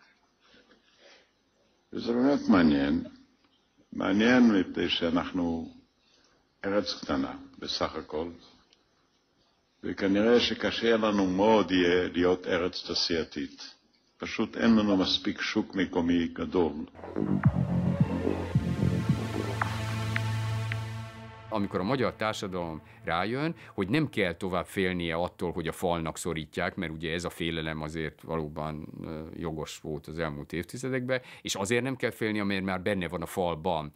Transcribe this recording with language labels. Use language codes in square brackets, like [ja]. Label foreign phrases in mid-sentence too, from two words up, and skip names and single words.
[he] וזה באמת מעניין. מעניין מפני שאנחנו ארץ קטנה בסך הכל, וכנראה שקשה לנו מאוד יהיה להיות ארץ תעשייתית. פשוט אין לנו מספיק שוק מקומי גדול. [hu] Amikor a magyar társadalom rájön, hogy nem kell tovább félnie attól, hogy a falnak szorítják, mert ugye ez a félelem azért valóban jogos volt az elmúlt évtizedekben, és azért nem kell félnie, mert már benne van a falban.